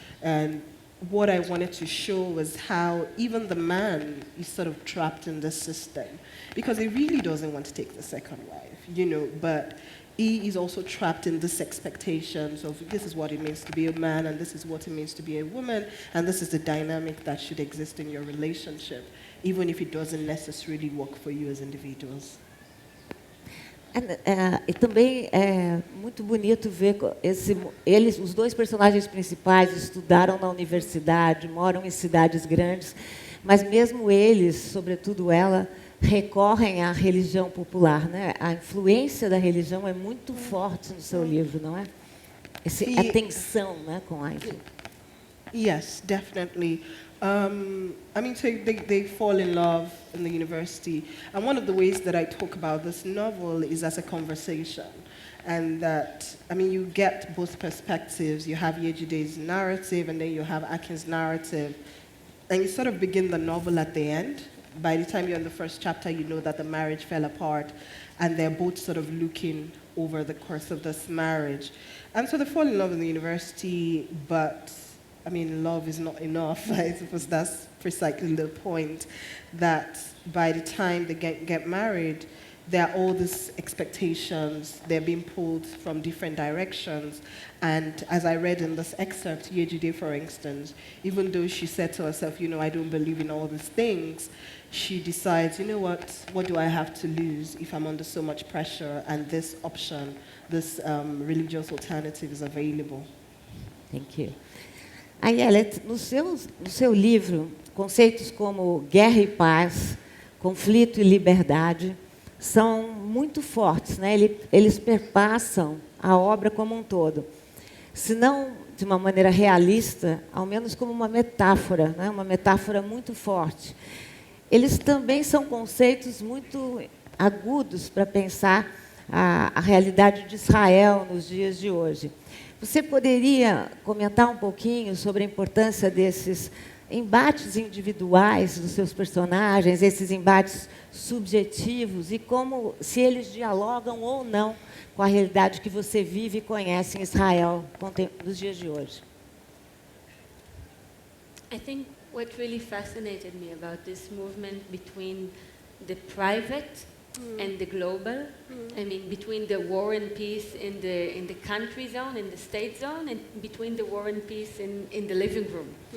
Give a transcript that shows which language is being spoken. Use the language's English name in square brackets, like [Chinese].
[English] And what I wanted to show was how even the man is sort of trapped in this system, because he really doesn't want to take the second wife, you know, but he is also trapped in this expectations of this is what it means to be a man, and this is what it means to be a woman, and this is the dynamic that should exist in your relationship, even if it doesn't necessarily work for you as individuals. [Portuguese] E também é muito bonito ver os dois personagens principais estudaram na universidade, moram em cidades grandes, mas mesmo eles, sobretudo ela, recorrem à religião popular, né? A influência da religião é muito forte no seu livro, não é? A tensão, né, com a influência. [English] Yes, definitely. I mean, so they fall in love in the university. And one of the ways that I talk about this novel is as a conversation. And that, I mean, you get both perspectives. You have Yejide's narrative, and then you have Akin's narrative. And you sort of begin the novel at the end. By the time you're in the first chapter, you know that the marriage fell apart, and they're both sort of looking over the course of this marriage. And so they fall in love in the university, but I mean, love is not enough. I suppose that's precisely the point, that by the time they get married, there are all these expectations. They're being pulled from different directions. And as I read in this excerpt, Yejide, for instance, even though she said to herself, you know, I don't believe in all these things, she decides, you know what do I have to lose if I'm under so much pressure, and this option, this religious alternative is available. Thank you. [Portuguese] Ayelet, no seu livro, conceitos como guerra e paz, conflito e liberdade são muito fortes, né? Eles perpassam a obra como um todo. Se não de uma maneira realista, ao menos como uma metáfora, né? Uma metáfora muito forte. Eles também são conceitos muito agudos para pensar a realidade de Israel nos dias de hoje. Você poderia comentar um pouquinho sobre a importância desses embates individuais dos seus personagens, esses embates subjetivos, e como, se eles dialogam ou não com a realidade que você vive e conhece em Israel nos dias de hoje? [English] I think what really fascinated me about this movement between the private and the global. I mean, between the war and peace in the country zone, in the state zone, and between the war and peace in the living room.